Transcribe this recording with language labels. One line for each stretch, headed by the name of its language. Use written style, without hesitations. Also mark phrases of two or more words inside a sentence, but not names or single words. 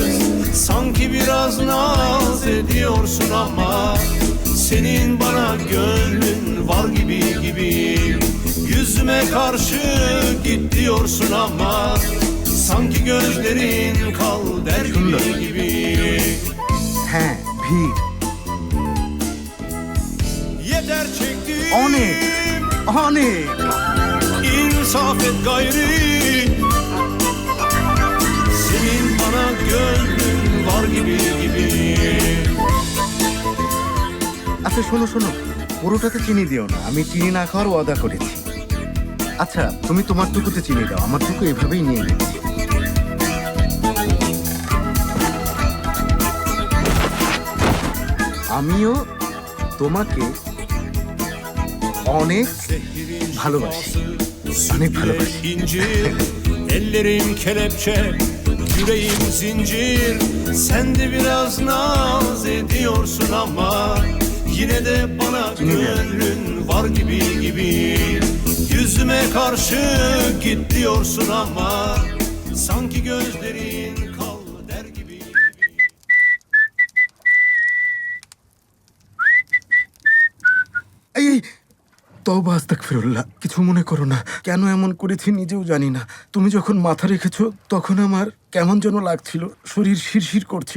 Turkish: Sanki biraz naz ediyorsun ama senin bana gönlün var gibi gibi. Yüzüme karşı git diyorsun ama sanki gözlerin kal der gibi gibi.
Bangla: হ্যাঁ, ভিড়
Turkish: Yeter çektim,
Bangla: অনেক অনেক।
Turkish: insaf et gayri. Senin bana gönlün var gibi gibi.
Bangla: আচ্ছা শোনো শোনো, পুরোটাতে চিনি দিও না, আমি চিনি না খাওয়ার ওয়াদা করেছি। আচ্ছা তুমি তোমার টুকুতে চিনি দাও, আমার টুকু এভাবেই নিয়ে নিচ্ছি। আমিও তোমাকে অনেক ভালোবাসি, অনেক ভালোবাসি।
Turkish: İncir, ellerim kelepçe, yüreğim zincir. Sen de biraz naz ediyorsun ama yine de bana gönlün var gibi gibi. Yüzüme karşı git diyorsun ama sanki gözlerin kal der gibi.
Bangla: এই এই,
Arabic: توبة أستغفر الله,
Bangla: কিছু মনে করো না। কেন এমন করেছি নিজেও জানি না। তুমি যখন মাথা রেখেছো তখন আমার কেমন যেন লাগছিল, শরীর শিরশির করছিল।